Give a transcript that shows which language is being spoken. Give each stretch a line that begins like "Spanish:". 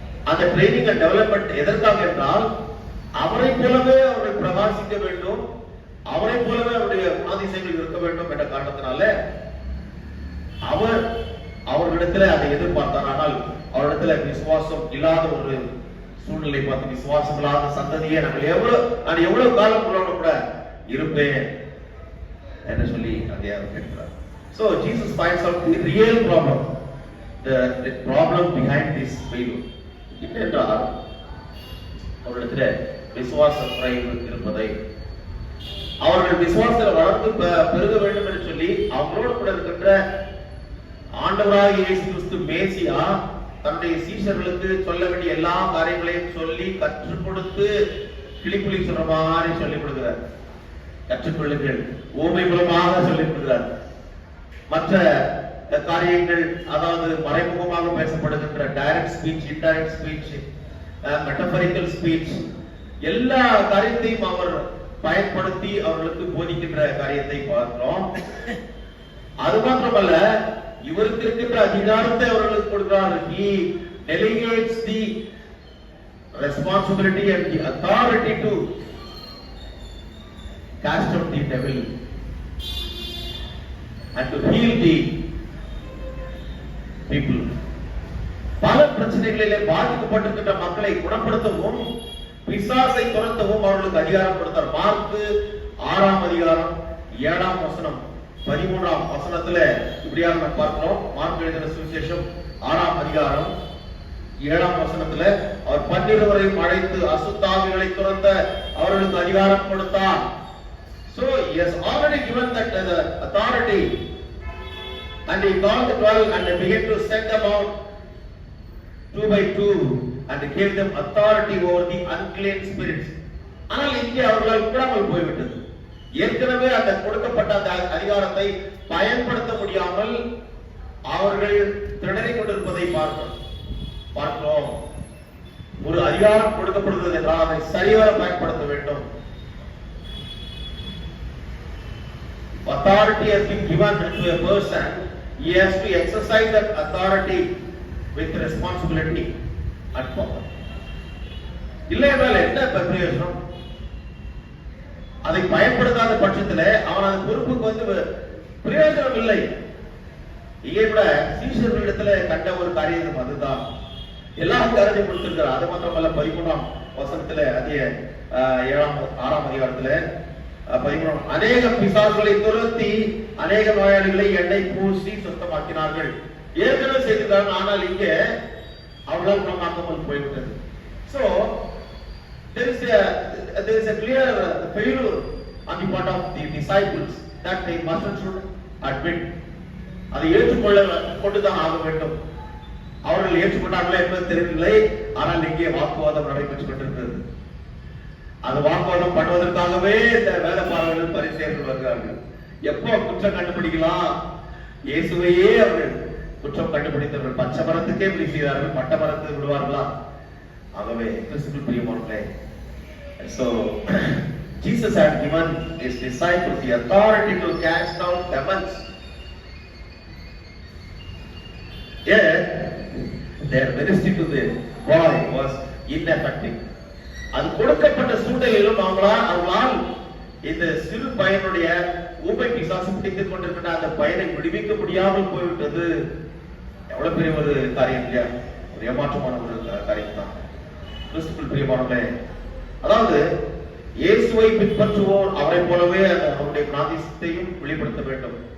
Tamil: அந்த
English: training and development
Tamil: எதற்காக என்றால், அவரை போலவே அவர்கள் பிரகாசிக்க வேண்டும், அவரை போலவே அவருடைய குணாதிசயங்கள் இருக்க வேண்டும் என்ற காரணத்தினால அவர் அவர்களிடத்துல அதை எதிர்பார்த்தார். ஆனால் அவரிடத்துல விசுவாசம் இல்லாத ஒரு சூழ்நிலை பார்த்து, விசுவாசம் இல்லாத சந்ததியை நான் எவ்வளவு காலம் கூட இருப்பேன் என்று சொல்லி அதை கேட்கிறார்.
English: So Jesus finds out the real problem, the problem behind this failure.
Tamil: என்னென்றால் அவரிடத்துல விசுவாச குறைவு இருப்பதை, அவர்கள் விசுவாசத்தில் வளர்ந்து பெருக வேண்டும் என்று சொல்லி அவங்களோடு கூட இருக்கின்ற ஆண்டவராகிய இயேசு கிறிஸ்து மேசியா தன்னுடைய சீஷர்களுக்கு சொல்ல வேண்டிய எல்லா காரியங்களையும் சொல்லி கற்றுக் கொடுத்து கிளிப்புலி சொல்ற மாதிரி சொல்லிக் கொடுக்கிறார். கற்றுக்கொள்ளுங்கள், ஊமை மூலமாக சொல்லிக் கொடுக்கிறார். மற்ற காரியங்கள், அதாவது மறைமுகமாக பேசப்படுகின்ற direct speech, indirect speech, மெட்டபரிக்கல் speech, எல்லா காரியத்தையும் அவர் பயன்படுத்தி அவர்களுக்கு போதிக்கின்ற காரியத்தை பார்க்கிறோம். அது மாத்திரமல்ல, இவருக்கு இருக்கின்ற அதிகாரத்தை அவர்களுக்கு கொடுக்கிறார்.
English: He delegates the responsibility and the authority to cast out the devil and to heal the people.
Tamil: பல பிரச்சனைகளிலே பாதிக்கப்பட்டிருக்கின்ற மக்களை குணப்படுத்தவும் பிசாசை துரத்தவும் அவர்களுக்கு அதிகாரம் கொடுத்தார். மார்க் 6ஆம் அதிகாரம் 7ஆம் வசனம் 13ஆம் வசனத்துல இப்படியாக நம்ம பார்க்கிறோம். மார்க் எழுதின சுவிசேஷம் 6ஆம் அதிகாரம் 7ஆம் வசனத்துல அவர் 12 அழைத்து அசுத்தாவிகளை துரத்த அவர்களுக்கு அதிகாரம் கொடுத்தார்.
English: So he has already given that authority, and he called the 12 and began to send them out 2 by 2 and gave them authority over the unclean spirits.
Tamil: ஆனால் இங்கே அவர்களால் கூடாமல் போய்விட்டது. ஏற்கனவே அந்த கொடுக்கப்பட்ட அந்த அதிகாரத்தை பயன்படுத்த முடியாமல் அவர்கள் திணறிக் கொண்டிருப்பதை பார்க்கிறோம். ஒரு அதிகாரம் கொடுக்கப்படுகிறது என்றால் அதை சரிவர பயன்படுத்த வேண்டும்.
English: Authority has been given to a person. He has to exercise that authority with responsibility and power.
Tamil: இல்லை என்றால் என்ன பிரயோஜனம்? அதை பயன்படுத்தாத பட்சத்தில் அவன் அந்த பொறுப்புக்கு வந்து பிரயோஜனம் இல்லை. இங்கே கூட சீஷர்களிடத்துல கண்ட ஒரு காரியம் அதுதான். எல்லாரும் கருதி கொடுத்திருக்கிறார். அது மாத்திரமல்ல 13ஆம் வசனத்துல அதிக 6ஆம் அதிகாரத்துல 13 அநேக பிசாசுகளை துரத்தி அநேக நோயாளிகளை எண்ணெய் பூசி சுத்தமாக்கினார்கள். ஏற்கனவே செய்திருக்காங்க. ஆனால் இங்கே அவர்களால் குணமாக்காமல் போய்விட்டது.
English: So there is a clear failure on the part of the disciples that they must and should admit.
Tamil: அதை கொண்டுதான் ஆக வேண்டும். அவர்கள் ஏற்றுக்கொண்டார்களே என்பது தெரியவில்லை. ஆனால் இங்கே வாக்குவாதம் நடைபெற்றுக் கொண்டிருக்கிறது. அது வாக்குவாதம் பண்ணுவதற்காகவே இந்த வேதபாரகர்கள் பரிசேயர்கள் வருகிறார்கள். எப்போ குற்றம் கண்டுபிடிக்கலாம்? இயேசுவையே அவர்கள் குற்றம் கண்டுபிடித்தவர்கள். பச்சை மரத்துக்கே இப்படி செய்தார்கள், பட்ட மரத்துக்கு விடுவார்களா? ஆகவே கிறிஸ்துவுக்குள் பிரியமானவர்களே,
English: so Jesus had given his disciples the authority to cast out demons. Yet their ministry to the boy was ineffective.
Tamil: அது கொடுக்கப்பட்ட சூழ்நிலையிலும் அவங்களால் இந்த சிறு பையனுடைய ஊமை பிசாசு பிடித்துக் கொண்டிருக்கின்ற அந்த பையனை விடுவிக்க முடியாமல் போய்விட்டது. எவ்வளவு பெரிய ஒரு காரியம் இல்லையா? ஒரு ஏமாற்றமான ஒரு காரியம் தான். கிறிஸ்துவுக்குள் பிரியமானவர்களே, அதாவது இயேசுவை பின்பற்றுவோர் அவரை போலவே அவருடைய குணாதிசயத்தையும் வெளிப்படுத்த வேண்டும்.